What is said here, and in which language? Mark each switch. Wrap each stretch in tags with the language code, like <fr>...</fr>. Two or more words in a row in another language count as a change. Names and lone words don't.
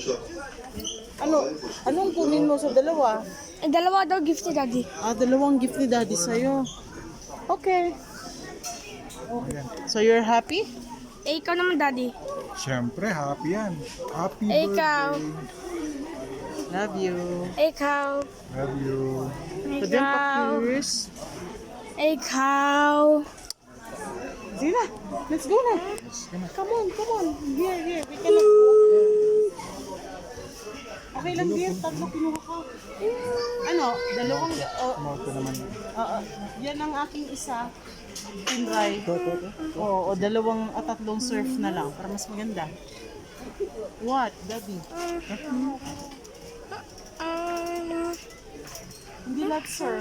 <tl>Anong kunin mo sa dalawa? Eh, dalawa daw gift ni Daddy. Dalawang gift ni Daddy sa'yo.</tl> <en>Okay. So you're happy?</en> <tl>Eh, ikaw naman, Daddy. Siyempre, happy yan. Happy Eh, ikaw.</tl> <en>birthday. Love you.</en> <tl>Ikaw.</tl> <en>Love you.</en> <tl>Pwede pa Ikaw.</tl> <en>curious.</en> <tl>Ikaw. Sige na.</tl> <en>Let's go na. Come on. Here. We cannot Okay lang, dear.</en> <tl>Tatlo kinuha ka. Dalawang... Ito naman. Yan ang aking isa. Tinray. O dalawang at tatlong surf na lang para mas maganda. What, Daddy? Hindi lahat surf.</tl>